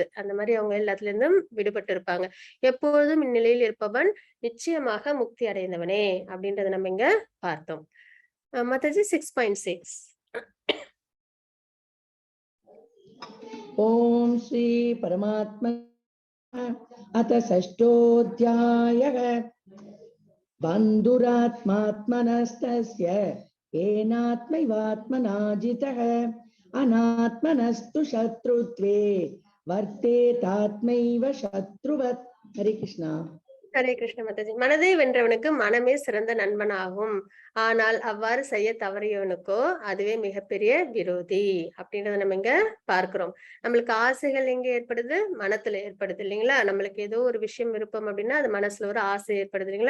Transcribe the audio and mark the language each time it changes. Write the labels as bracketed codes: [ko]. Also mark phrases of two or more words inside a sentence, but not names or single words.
[ta] அந்த மாதிரி அவங்க எல்லாத்துல இருந்தும் விடுபட்டு இருப்பாங்க. எப்பொழுதும் இந்நிலையில் இருப்பவன் நிச்சயமாக முக்தி அடைந்தவனே அப்படின்றத நம்ம இங்க பார்த்தோம். மாதாஜி 6.6. [sa] ओम् श्री परमात्मा अथ षष्ठोऽध्यायः. बन्धुरात्मात्मनस्तस्य येनात्मैवात्मना जितः अनात्मनस्तु शत्रुत्वे वर्तेतात्मैव शत्रुवत्. हरे कृष्णा. [ta] ஹரே கிருஷ்ண மாதாஜி. மனதை வென்றவனுக்கு மனமே சிறந்த நண்பனாகும். ஆனால் அவ்வாறு செய்ய தவறியவனுக்கோ அதுவே மிகப்பெரிய விரோதி அப்படின்றத நம்ம இங்க பார்க்கிறோம். நம்மளுக்கு ஆசைகள் எங்க ஏற்படுது? மனத்துல ஏற்படுது இல்லைங்களா? நம்மளுக்கு ஏதோ ஒரு விஷயம் விருப்பம் அப்படின்னா அது மனசுல ஒரு ஆசை ஏற்படுது இல்லைங்களா?